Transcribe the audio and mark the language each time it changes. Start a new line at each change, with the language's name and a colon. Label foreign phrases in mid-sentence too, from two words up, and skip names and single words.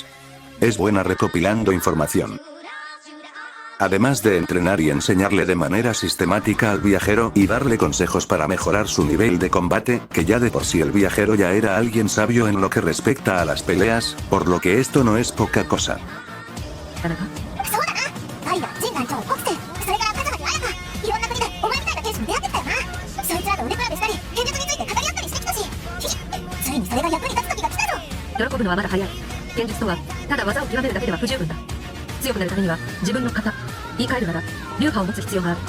Spanish: Es buena recopilando información. Además de entrenar y enseñarle de manera sistemática al viajero y darle consejos para mejorar su nivel de combate, que ya de por sí el viajero ya era alguien sabio en lo que respecta a las peleas, por lo que esto no es poca cosa.
Japanese: そうだな、アリア、ジン団長、コクセ、それからカズマにアヤカ、いろんな国でお前みたいな剣士に出会ってったよな。そいつらと腕比べしたり、剣術について語り合ったりしてきたし、ついにそれが役に立つ時が来たぞ。喜ぶのはまだ早い。剣術とはただ技を極めるだけでは不十分だ。強くなるためには自分の型言い換えるなら流派を持つ必要がある。